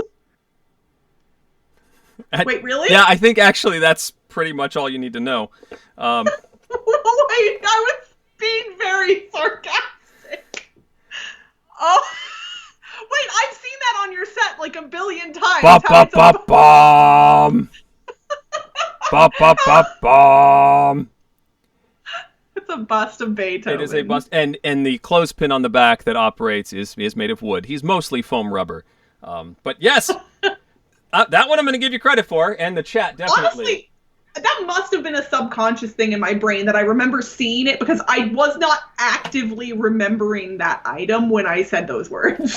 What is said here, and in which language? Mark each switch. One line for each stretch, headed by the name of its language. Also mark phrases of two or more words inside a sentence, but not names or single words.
English: Wait, really? Yeah, I think actually that's pretty much all you need to know. Wait, I was being very sarcastic. Oh, wait, I've seen that on your set like a billion times. Ba-ba-ba-bum. Ba-ba-ba-bum. It's a bust of Beethoven. It is a bust, and the clothespin on the back that operates is made of wood. He's mostly foam rubber, but yes, that one I'm going to give you credit for, and the chat definitely. Honestly, that must have been a subconscious thing in my brain that I remember seeing it because I was not actively remembering that item when I said those words.